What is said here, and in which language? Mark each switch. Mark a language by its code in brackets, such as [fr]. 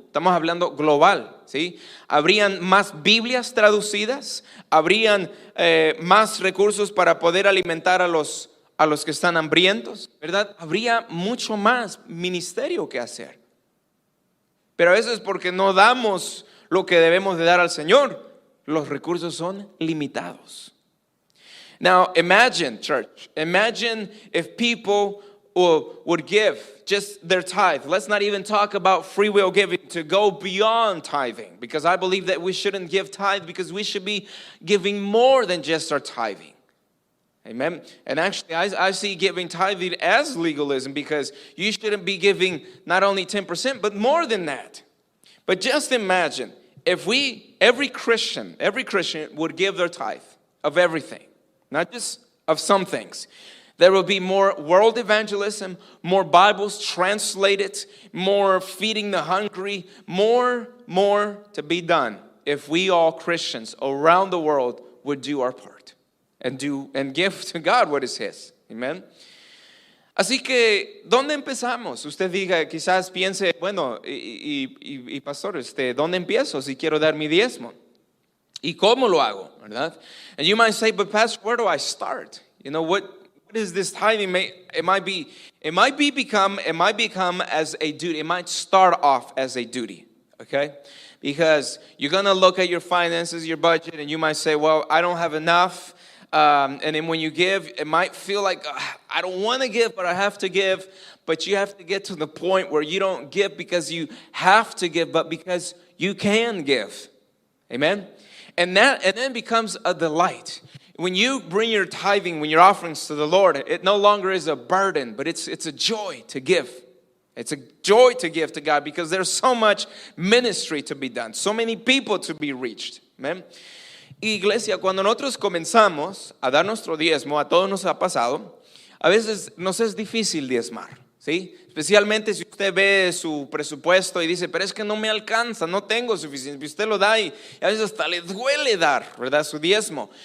[es] Estamos hablando global, ¿sí? Habrían más Biblias traducidas, habrían más recursos para poder alimentar a los que están hambrientos, ¿verdad? Habría mucho más ministerio que hacer. Pero a veces porque no damos lo que debemos de dar al Señor, los recursos son limitados. [en] Now imagine, church, if people would give just their tithe. Let's not even talk about free will giving, to go beyond tithing, because I believe that we shouldn't give tithe because we should be giving more than just our tithing. Amen. And actually, I see giving tithing as legalism, because you shouldn't be giving not only 10%, but more than that. But just imagine if every Christian would give their tithe of everything, not just of some things. There will be more world evangelism, more Bibles translated, more feeding the hungry, more to be done if we all Christians around the world would do our part and give to God what is His. Amen. [es] Así que, ¿dónde empezamos? Usted diga, quizás piense, bueno, y pastor, ¿dónde empiezo si quiero dar mi diezmo? ¿Y cómo lo hago? ¿Verdad? [en] And you might say, but pastor, where do I start? You know, what is this tithing? It might become as a duty. It might start off as a duty, okay? Because you're going to look at your finances, your budget, and you might say, well, I don't have enough. And then when you give, it might feel like, I don't want to give, but I have to give. But you have to get to the point where you don't give because you have to give, but because you can give. Amen? And then becomes a delight. When you bring your tithing, when your offerings to the Lord, it no longer is a burden, but it's a joy to give. It's a joy to give to God because there's so much ministry to be done, so many people to be reached. Amen? [es] Iglesia, cuando nosotros comenzamos a dar nuestro diezmo, a todos nos ha pasado, a veces nos es difícil diezmar, ¿sí? Especialmente si usted ve su presupuesto y dice, pero es que no me alcanza, no tengo suficiente. Usted lo da y a veces hasta le duele dar, ¿verdad? Su diezmo.